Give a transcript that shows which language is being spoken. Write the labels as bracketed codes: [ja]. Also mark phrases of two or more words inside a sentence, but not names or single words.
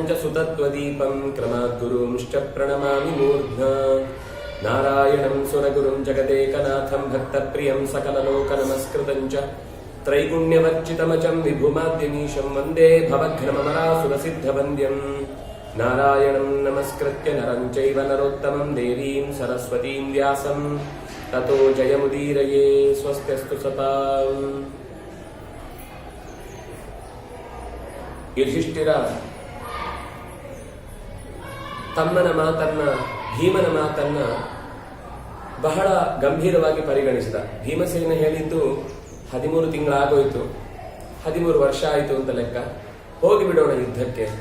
[sa] च सुतत्वदीपं क्रमाद्गुरूंश्च प्रणमामि मूर्ध्ना नारायणं सुरगुरुं जगदेकनाथं भक्तप्रियं सकललोकनमस्कृतं च त्रैगुण्यवर्जितमजं विभुमाद्यमीशं वन्दे भवघ्नममरासुरसिद्धवन्द्यं नारायणं नमस्कृत्य नरं चैव नरोत्तमं देवीं सरस्वतीं व्यासं ततो जयमुदीरये स्वस्त्यस्तु सताम्। [kn] ಯುಧಿಷ್ಠಿರ ತಮ್ಮನ ಮಾತನ್ನ ಭೀಮನ ಮಾತನ್ನ ಬಹಳ ಗಂಭೀರವಾಗಿ ಪರಿಗಣಿಸಿದ. ಭೀಮಸೇನ ಹೇಳಿದ್ದು 13 ತಿಂಗಳಾಗೋಯ್ತು, 13 ವರ್ಷ ಆಯಿತು ಅಂತ ಲೆಕ್ಕ, ಹೋಗಿಬಿಡೋಣ ಯುದ್ಧಕ್ಕೆ.